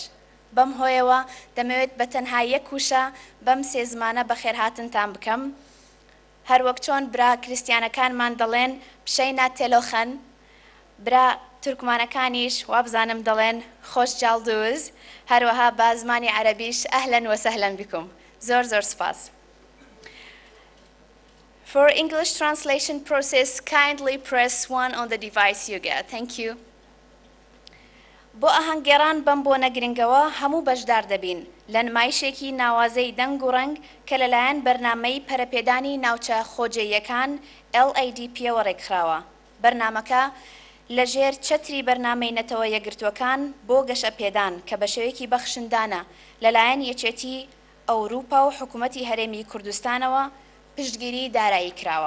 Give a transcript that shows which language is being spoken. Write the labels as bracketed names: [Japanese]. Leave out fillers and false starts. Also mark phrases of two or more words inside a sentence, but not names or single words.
[Central Kurdish] بەم هۆیەوە دەمەوێت بە تەنها یەک وشە بەم سێ زمانە بەخێرهاتنتان بکەم. هەروەک چۆن برا کریستیانەکانمان دەڵێن [Assyrian Neo-Aramaic] ܒܫܝܢܐ ܬܠܘܟܘܢ, [Central Kurdish] برا تورکمانەکانیش وابزانم دەڵێن [Turkish] hoş geldiniz, [Central Kurdish] هەروەها بە زمانی عەرەبیش [Arabic] ئەهلەن وەسەهلەن بیکم. [Central Kurdish] زۆر زۆر سپاس. [English] For English translation process, kindly press 1 on the device you get. Thank you. [Central Kurdish] بۆ ئاهەنگگێڕان بەم بۆ نەگرنگەوە هەموو بەشدار دەبین لە نمایشێکی ناوازەی دەنگ و ڕەنگ کە لەلایەن بەرنامەی پەرەپێدانی ناوچە خۆجێیەکان LADPەوە ڕێکخراوە. بەرنامەکە لەژێر چەتری بەرنامەی نەتەوە یەکگرتووەکان بۆ گەشە پێدان کە بە شێوەیەکی بەخشندانە لەلایەن یەکێتی ئەوروپا و حکوومەتی هەرێمی کوردستانەوە پشتگیری دارایی کراوە.